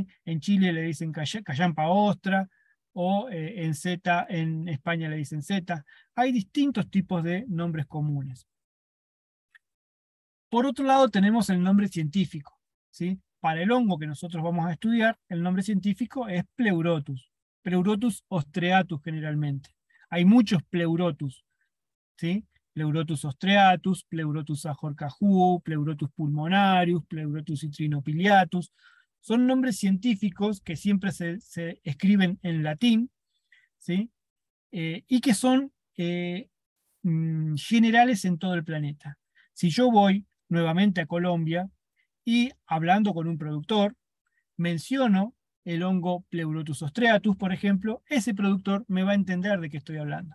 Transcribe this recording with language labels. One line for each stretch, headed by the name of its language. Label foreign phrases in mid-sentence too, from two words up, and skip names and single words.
Spanish: En Chile le dicen callampa ostra, o en España le dicen zeta. Hay distintos tipos de nombres comunes. Por otro lado tenemos el nombre científico. ¿Sí? Para el hongo que nosotros vamos a estudiar, el nombre científico es Pleurotus. Pleurotus ostreatus generalmente. Hay muchos Pleurotus, ¿sí? Pleurotus ostreatus, Pleurotus ajorcajuu, Pleurotus pulmonarius, Pleurotus citrinopiliatus. Son nombres científicos que siempre se escriben en latín, ¿sí? Y que son generales en todo el planeta. Si yo voy nuevamente a Colombia y hablando con un productor, menciono el hongo Pleurotus ostreatus, por ejemplo, ese productor me va a entender de qué estoy hablando.